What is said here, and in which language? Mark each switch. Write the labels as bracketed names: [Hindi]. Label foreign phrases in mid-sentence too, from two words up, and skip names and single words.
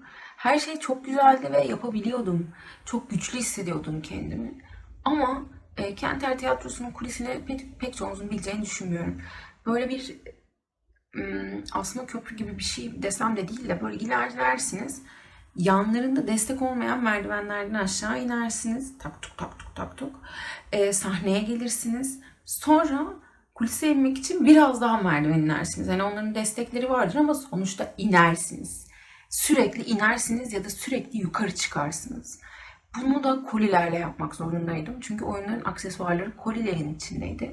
[Turkish] Her şey çok güzeldi ve yapabiliyordum. Çok güçlü hissediyordum kendimi. Ama Kenter Tiyatrosu'nun kulisini pek çoğunuzun bileceğini düşünmüyorum. Böyle bir aslında köprü gibi bir şey desem de değil de böyle ilerlersiniz. Yanlarında destek olmayan merdivenlerden aşağı inersiniz. Tak tuk tak tuk tak tuk. Sahneye gelirsiniz. Sonra kulise inmek için biraz daha merdiven inersiniz. Yani onların destekleri vardır ama sonuçta inersiniz. Sürekli inersiniz ya da sürekli yukarı çıkarsınız. Bunu da kolilerle yapmak zorundaydım. Çünkü oyunların aksesuarları kolilerin içindeydi.